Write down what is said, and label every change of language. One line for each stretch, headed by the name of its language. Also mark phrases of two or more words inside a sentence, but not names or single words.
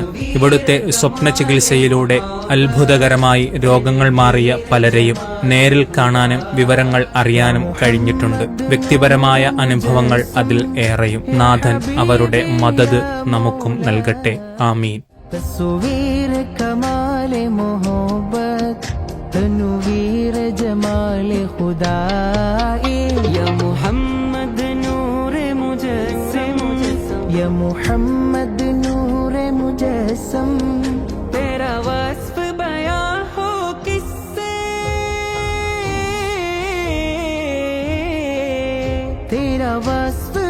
Malayalam: ഇവിടുത്തെ സ്വപ്ന ചികിത്സയിലൂടെ അത്ഭുതകരമായി രോഗങ്ങൾ മാറിയ പലരെയും നേരിൽ കാണാനും വിവരങ്ങൾ അറിയാനും കഴിഞ്ഞിട്ടുണ്ട്. വ്യക്തിപരമായ അനുഭവങ്ങൾ അതിൽ ഏറെയും. നാഥൻ അവരുടെ മദദ് നമുക്കും നൽകട്ടെ. ആമീൻ.
Urdu: تصویر کمال محبت تنویر جمال خدائی یا محمد نور مجسم یا محمد نور مجسم تیرا وصف بیاں ہو کس سے تیرا وصف बयां हो किससे तेरा वस्फ